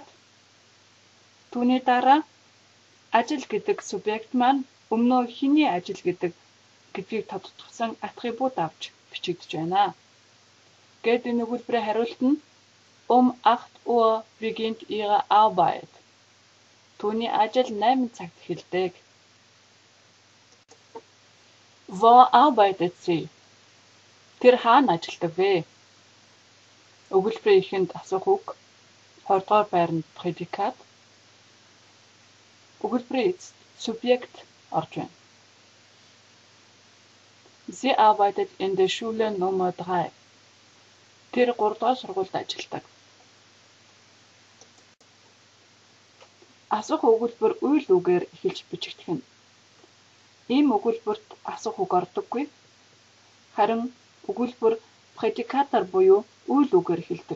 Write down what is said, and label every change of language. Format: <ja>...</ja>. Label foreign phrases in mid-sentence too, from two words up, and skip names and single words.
<mn>Түүний дараа ажил гэдэг subjekt маань өмнөө хэний ажил гэдгийг тодтогсон атрибут авч бичигдэж байна. Гэт энэ өгүүлбэрийн хариулт нь</mn> <de>8 Uhr beginnt Ihre Arbeit.</de> <mn>Түүний ажил 8 цагт эхэлдэг.</mn> <de>Wo arbeitet sie?</de> <mn>Тэр хаана ажилладаг вэ? Өгүүлбэрийн эхэнд асуух үг, 2 дугаар байранд predikat. Өгүүлбэрийн эцэст subjekt орж байна.</mn> <de>Sie arbeitet in der Schule Nummer 3.</de> <mn>Тэр 3 дугаар сургуульд ажилладаг. Асуух өгүүлбэр үйл үгээр эхэлж бичигдэх нь. Ийм өгүүлбэрт асуух үг ордоггүй. Харин өгүүлбэр predikatаар буюу үйл үгээр эхэлдэг.</mn>